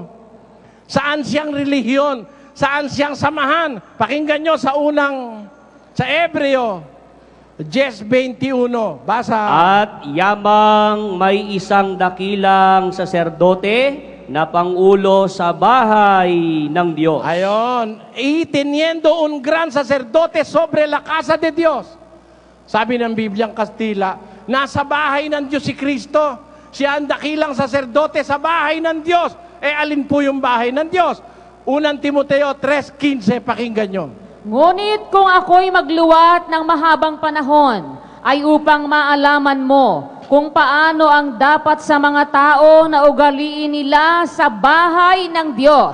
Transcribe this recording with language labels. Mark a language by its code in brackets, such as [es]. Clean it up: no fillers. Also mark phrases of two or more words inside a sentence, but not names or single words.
[tl] Saan siyang relihiyon? Saan siyang samahan? Pakinggan nyo sa Hebreo 10:21. Basa. At yamang may isang dakilang saserdote na pangulo sa bahay ng Diyos. Ayon. [es] Y teniendo un gran sacerdote sobre la casa de Dios. [tl] Sabi ng Bibliang Kastila, nasa bahay ng Diyos si Kristo. Siya ang dakilang saserdote sa bahay ng Diyos. Alin po yung bahay ng Diyos? 1 Timoteo 3:15, pakinggan nyo. Ngunit kung ako'y magluwat ng mahabang panahon, ay upang maalaman mo kung paano ang dapat sa mga tao na ugaliin nila sa bahay ng Diyos.